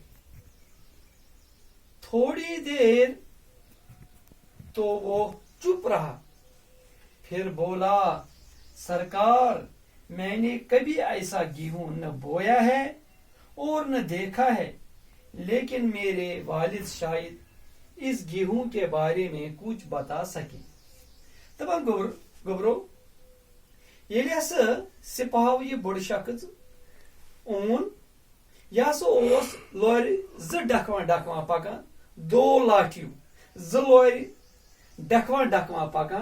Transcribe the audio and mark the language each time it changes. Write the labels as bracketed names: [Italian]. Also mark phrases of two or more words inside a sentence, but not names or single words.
[Urdu] تھوڑی دیر تو وہ چپ رہا, پھر بولا سرکار میں نے کبھی ایسا گیہوں نہ بویا ہے اور نہ دیکھا ہے, لیکن میرے والد شاید اس گیہوں کے بارے میں کچھ بتا سکے. [Kashmiri] دپان گوبرو ییٚلہِ ہسا سپاہو یہ بوڑ شخص اون, یہ ہسا اوس لورِ 2 ڈکھواں پکان, 2 لاٹھیو 2 لورِ ڈکھواں پکان.